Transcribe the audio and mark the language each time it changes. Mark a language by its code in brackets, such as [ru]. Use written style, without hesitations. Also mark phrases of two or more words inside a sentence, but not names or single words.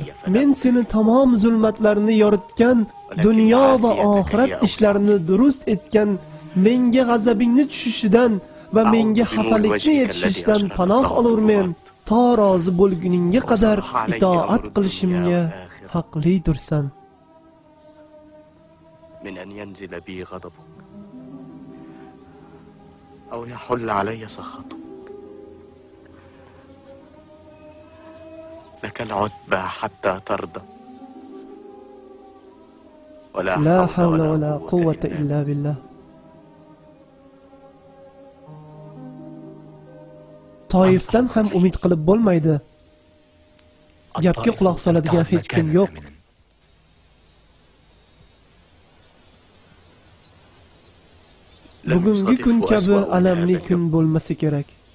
[uz] Men seni tamom zulmatlarni yoritgan, dunyo va oxirat ishlarini durust etgan, menga g'azabingni tushishidan va menga xafalikni yetishishidan panoh olurmen. To rozi bo'lguningga qadar itoat qilishimga haqlidirsan. [ar] من أن ينزل بي غضبك أو يحل علي سخطك لك العتبى حتى ترضى لا حول ولا قوة إلا بالله. [uz] Toifdan ham umid qilib bo'lmaydi. Gapga quloq soladigan hech kim yo'q. Bugungi kun kabi alamli kun bo'lmasa kerak.